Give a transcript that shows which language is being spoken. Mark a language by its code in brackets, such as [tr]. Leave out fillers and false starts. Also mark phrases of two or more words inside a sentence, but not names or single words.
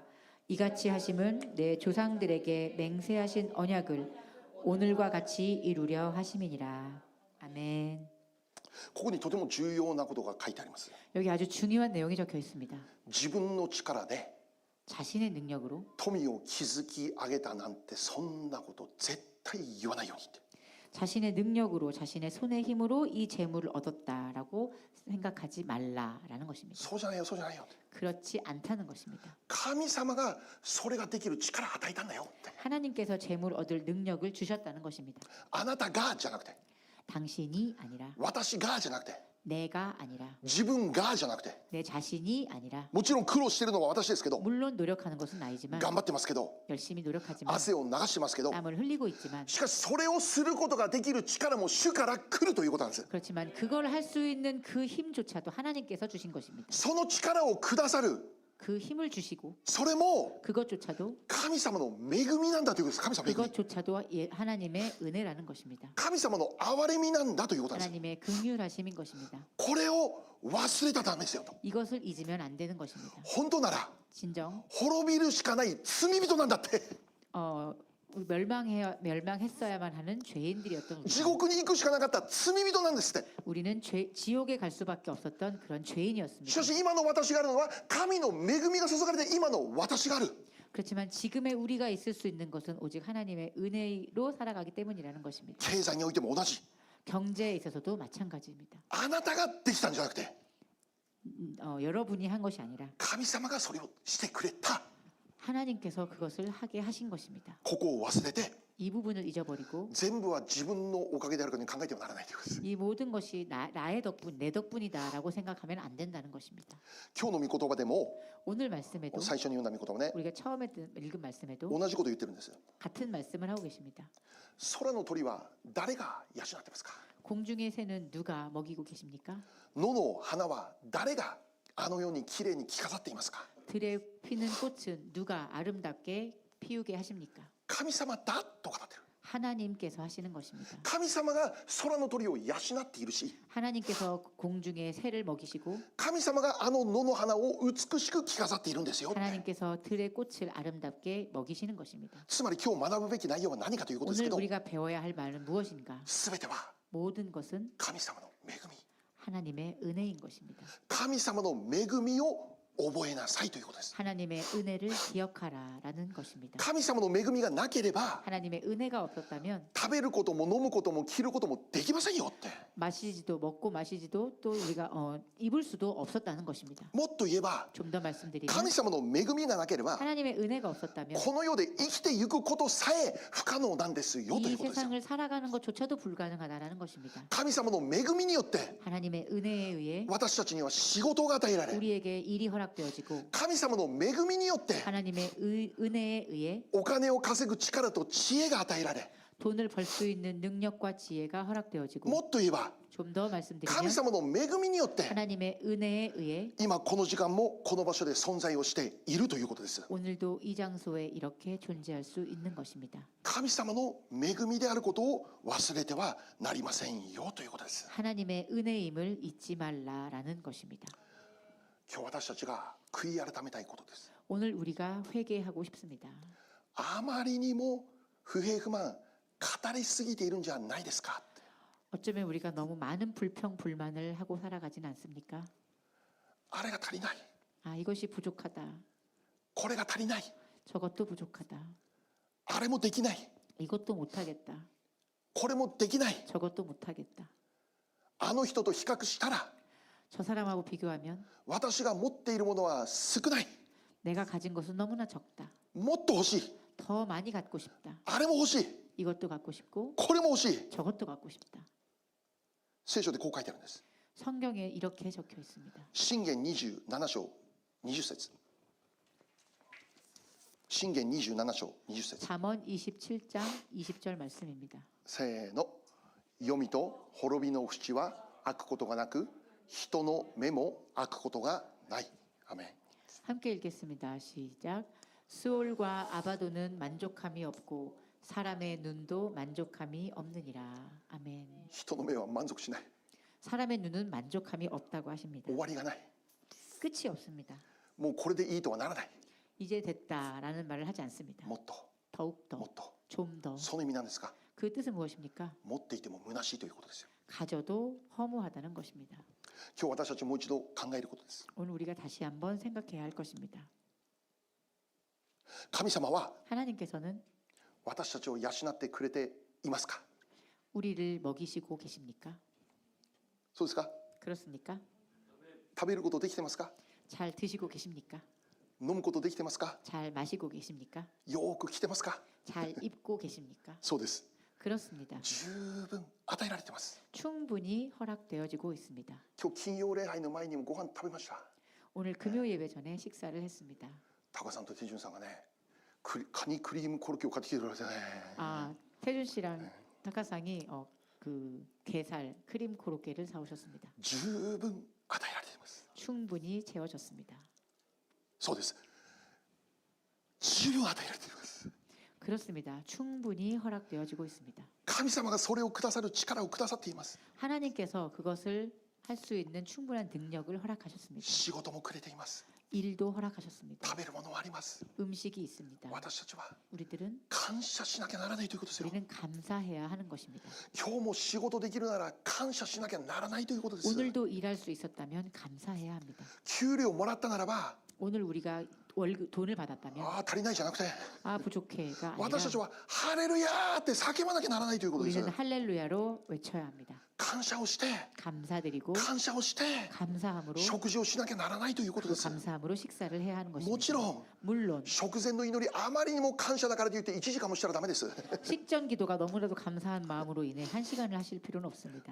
[ko] 이같이 하심은 내 조상들에게 맹세하신 언약을 오늘과 같이 이루려 하심이니라. 아멘. [ja] ここにとても重要なことが書いてあります。 [ko] 여기 아주 중요한 내용이 적혀 있습니다. [ja] 自分の力で [ko] 자신의 능력으로 [ja] 富を築き上げたなんてそんなこと絶対言わないようにって。 [ko] 자신의 능력으로 자신의 손의 힘으로 이 재물을 얻었다라고 생각하지 말라라는 것입니다. [ja] そうじゃないよ、そうじゃないよ。 [ko] 그렇지 않다는 것입니다. [ja] 神様がそれができる力を与えたんだよって。 [ko] 하나님께서 재물 얻을 능력을 주셨다는 것입니다. [ja] あなたがじゃなくて、 [ko] 당신이 아니라 [ja] 私がじゃなくて、 [ko] 내가 아니라 [ja] 自分がじゃなくて、 [ko] 내 자신이 아니라 [ja] もちろん苦労してるのは私ですけど、 [ko] 물론 노력하는 것은 나이지만 [ja] 頑張ってますけど、 [ko] 열심히 노력하지만 [ja] 汗を流してますけど、 [ko] 땀을 흘리고 있지만 [ja] しかしそれをすることができる力も主から来るということなんです。 [ko] 그렇지만 그걸 할 수 있는 그 힘조차도 하나님께서 주신 것입니다. [ja] その力をくださる、 [ko] 그 힘을 주시고 [ja] それも [ko] 그것조차도 [ja] 神様の恵みなんだということです。神様の恵み。 [ko] 그것조차도 하나님의 은혜라는 것입니다. [ja] 神様の憐れみなんだということなんです。 [ko] 하나님의 긍휼하심인 것입니다. [ja] これを忘れたらダメですよと。 [ko] 이것을 잊으면 안 되는 것입니다. [ja] 本当なら [ko] 진정 [ja] 滅びるしかない罪人なんだって。 [ko] 멸망했어야만 하는 죄인들이었던 [ja] 地 [ko] 우리가 [ja] 獄に行くしかなかった罪人なんですって。 [ko] 우리는 지옥에 갈 수밖에 없었던 그런 [ja] し [ko] 죄인이었습니다. [ja] かし今の私があるのは神の恵みが注がれて今の私がある。 [ko] 그렇지만 지금의 우리가 있을 수 있는 것은 오직 하나님의 은혜로 살아가기 때문이라는 것입니다. [ja] 経済においても同じ。 [ko] 경제에 있어서도 마찬가지입니다. [ja] あなたができたんじゃなくて、 [ko] 여러분이 한 것이 아니라 [ja] 神様がそれをしてくれた。 [ko] 하나님께서 그것을 하게 하신 것입니다. [ja] ここを忘れて [ko] 이 부분을 잊어버리고 [ja] 全部は自分のおかげであるかに考えてはならないということです。 [ko] 이 모든 것이 나의 덕분, 내 덕분이다라고 생각하면 안 된다는 것입니다. [ja] 今日の御言葉でも [ko] 오늘 말씀에도 [ja] 最初に読んだ御言葉ね、 [ko] 우리가 처음에 읽은 말씀에도 [ja] 同じこと言ってるんです。 [ko] 같은 말씀을 하고 계십니다. [ja] 空の鳥は誰が養ってますか。 [ko] 공중의 새는 누가 먹이고 계십니까? [ja] 野の花は誰があのようにきれいに着飾っていますか。 [ko] 들에 피는 꽃은 누가 아름답게 피우게 하십니까? [ja] 神様だと語ってる。 [ko] 하나님께서 하시는 것입니다. [ja] 神様が空の鳥を養っているし、 [ko] 하나님께서 공중의 새를 먹이시고 [ja] 神様があの野の花を美しく着飾っているんですよ。 [ko] 하나님께서 들의 꽃을 아름답게 먹이시는 것입니다. [ja] つまり今日学ぶべき内容は何かということですけ [ko] 오늘 [ja] ど、 [ko] 우리가 배워야 할 말은 무엇인가? [ja] すべては [ko] 모든 것은 [ja] 神様の恵み。 [ko] 하나님의 은혜인 것입니다. [ja] 神様の恵みを覚えなさいということです。 [ko] 하나님의 은혜를 기억하라라는 것입니다. [ja] 神様の恵みがなければ [ko] 하나님의 은혜가 없었다면 [ja] 食べることも飲むことも着ることもできませんよって。 [ko] 마시지도 먹고 마시지도 또 우리가 입을 수도 없었다는 것입니다. [ja] もっと言えば [ko] 좀 더 말씀드리면 [ja] 神様の恵みがなければ [ko] 하나님의 은혜가 없었다면 [ja] この世で生きていくことさえ不可能なんですよとい [ko] 이 [ja] うことですよ。 [ko] 세상을 살아가는 것조차도 불가능하다라는 것입니다. [ja] 神様の恵みによって [ko] 하나님의 은혜에 의해 [ja] 私たちには仕事が与えられ、 [ko] 우리에게 일이 허락되어지고 [ja] 神様の恵みによって [ko] 하나님의 은혜에 의해 [ja] お金を稼ぐ力と知恵が与えられ、 [ko] 돈을 벌 수 있는 능력과 지혜가 허락되어지고 [ja] もっと言えば [ko] 좀 더 [ja] 神 [ko] 말씀드리면 [ja] 様の恵みによって [ko] 하나님의 은혜에 의해 [ja] 今この時間もこの場所で存在をしているということです。 [ko] 오늘도 이 장소에 이렇게 존재할 수 있는 것입니다. [ja] 神様の恵みであることを忘れてはなりませんよということです。 [ko] 하나님의 은혜임을 잊지 말라라는 것입니다. [ja] 今日私たちが悔い改めたいことです。 [ko] 오늘 우리가 회개하고 싶습니다. [ja] あまりにも不平不満語りすぎているんじゃないですか。 [ko] 어쩌면 우리가 너무 많은 불평 불만을 하고 살아가진 않습니까? [ja] あれが足りない、 [ko] 아, 이것이 부족하다. [ja] これが足りない、 [ko] 저것도 부족하다. [ja] あれもできない、 [ko] 이것도 못하겠다. [ja] これもできない、 [ko] 저것도 못하겠다. [ja] あの人と比較したら [ko] 저 사람하고 비교하면 [ja] 私が持っているものは少ない、 [ko] 내가 가진 것은 너무나 적다. [ja] もっと欲しい、 [ko] 더 많이 갖고 싶다. [ja] あれも欲しい、 [ko] 이것도 갖고 싶고 [ja] これも欲しい。 [ko] 저것도 갖고 싶다. [ja] 聖書でこう書いてあるんです。 [ko] 성경에 이렇게 적혀 있습니다. [ja] 箴言27章20節。箴言27章20節。 [ko] 잠언 27장 20절 말씀입니다. [ja] せーの。読みと滅びの淵は開くことがなく、人の目も開くことがない。アメン。 [ko] 함께 읽겠습니다. 시작. 스올과 아바도는 만족함이 없고 사람의 눈도 만족함이 없느니라. 아멘. [ja] 人の目は満足しない。 [ko] 사람의 눈은 만족함이 없다고 하십니다. [ja] 終わりがない。 [ko] 끝이 없습니다. [ja] もうこれでいいとはならない。 [ko] 이제 됐다라는 말을 하지 않습니다. [ja] もっと、 [ko] 더욱더 [ja] もっと。 [ko] 좀 더. [ja] その意味なんですか。 [ko] 그 뜻은 무엇입니까? [ja] 持っていても虚しいということですよ。 [ko] 가져도 허무하다는 것입니다. [ja] 今日私たちもう一度考えることです。 [ko] 오늘 우리가 다시 한번 생각해야 할 것입니다. [ja] 神様は [ko] 하나님께서는 [ja] 私たちを養ってくれていますか。 [ko] 우리를 먹이시고 계십니까? [ja] そうですか。 [ko] 그렇습니까? [ja] 食べることできてますか。 [ko] 잘 드시고 계십니까? [ja] 飲むことできてますか。 [ko] 잘 마시고 계십니까? [ja] よーく来てますか。 [ko] 잘 입고 계십니까? [ja] そうです。 [ko] 그렇습니다. [ja] 十分与えられてます。 [ko] 충분히 허락되어지고 있습니다. [ja] 今日金曜礼拝の前にもご飯食べました。 [ko] 오늘 금요 예배 전에 식사를 했습니다. [ja] タカさんとテジュンさんがね、カニクリームコロッケを買ってきてくれてね。 [ko] 아, 태준 씨랑 타카상이 그 게살 크림 코로케를 사오셨습니다. [ja] 十分与えられています。 [ko] 충분히 채워졌습니다. [ja] そうです。十分与えられています。 [ko] 그렇습니다. 충분히 허락되어지고 있습니다. [ja] 神様がそれをくださる力をくださっています。 [ko] 하나님께서 그것을 할 수 있는 충분한 능력을 허락하셨습니다. [ja] 仕事もくれています。 [ko] 일도 허락하셨습니다. [ja] 食べるものもあります。 [ko] 음식이 있습니다. [ja] 私たちは [ko] 우리들은 [ja] 感謝しなきゃならないということですよ。 [ko] 우리는 감사해야 하는 것입니다. [ja] 今日も仕事できるなら感謝しなきゃならないということです。 [ko] 오늘도 일할 수 있었다면 감사해야 합니다. [ja] 給料もらったならば、 [ko] 오늘 우리가 월급 돈을 받았다면 [ja] ああ足りないじゃなくて、 [ko] 아 부족해가 [ja] 私たち [ko] 아니라 [ja] はハレルヤーって叫ばなきゃならないということです。 [ko] 우리는 할렐루야로 외쳐야 합니다. [ja] 感謝をして、 [ko] 감사드리고 [ja] 感謝をして、 [ko] 감사함으로 [ja] 食事をしなきゃならないということ [ko] 그 [ja] です。 [ko] 감사함으로 식사를 해야 하는 [ja] も [ko] 것입니다. [ja] ちろん [ko] 물론 [ja] 食前の祈りあまりにも感謝だからといって1時間もしたらダメです。 [ko] 식전 기도가 너무나도 감사한 마음으로 인해 1시간을 하실 필요는 없습니다.